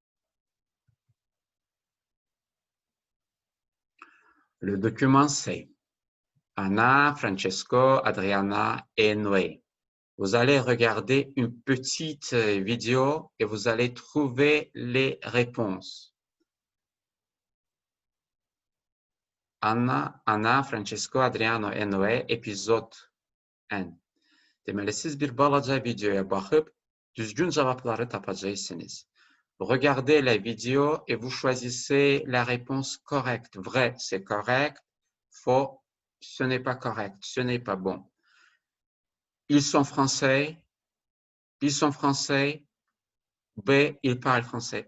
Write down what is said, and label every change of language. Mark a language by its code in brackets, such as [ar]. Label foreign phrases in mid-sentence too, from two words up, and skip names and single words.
[fr] Le document c'est Anna, Francesco, Adriana et Noé. Vous allez regarder une petite vidéo et vous allez trouver les réponses. Anna, Francesco, Adriano et Noé, épisode 1. [az] Deməli, siz bir balaca videoya baxıb düzgün cavabları tapacaqsınız. [fr] Regardez la vidéo et vous choisissez la réponse correcte. Vrai, c'est correct. Faux, ce n'est pas correct, ce n'est pas bon. Ils sont français. B, ils parlent français.